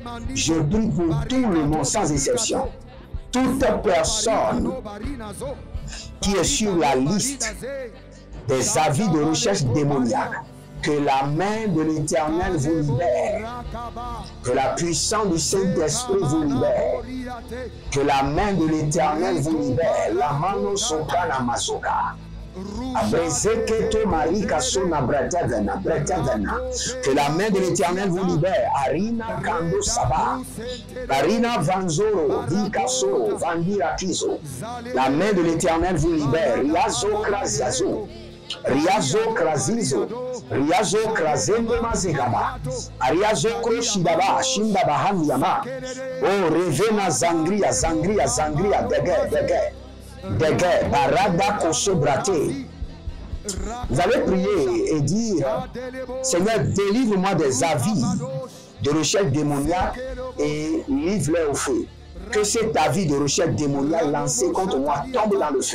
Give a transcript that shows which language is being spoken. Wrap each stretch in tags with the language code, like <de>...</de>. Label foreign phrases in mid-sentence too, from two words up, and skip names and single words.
<fr>Je prie pour tout le monde sans exception. Toute personne qui est sur la liste des avis de recherche démoniaque, que la main de l'Éternel vous libère, que la puissance du Saint-Esprit vous libère, que la main de l'Éternel vous libère, la mano soprana masoka. Que la main de l'Éternel vous libère. Arina Kando Saba. Arina Vanzoro, Vikasoro, Vandira Kizo. La main de l'Éternel vous libère. Riazo Krasiazo. Riazo Krasizo. Riazo Krasendo Mazegaba. Ariazo Kroshidaba. Shindaba Handiama. Oh, Revena Zangria, Zangria, Zangria, Dege. Dege, Barada Kosobrate. Vous allez prier et dire, Seigneur, délivre-moi des avis de recherche démoniaque et livre-les au feu. Que cet avis de recherche démoniaque lancé contre moi tombe dans le feu.</fr>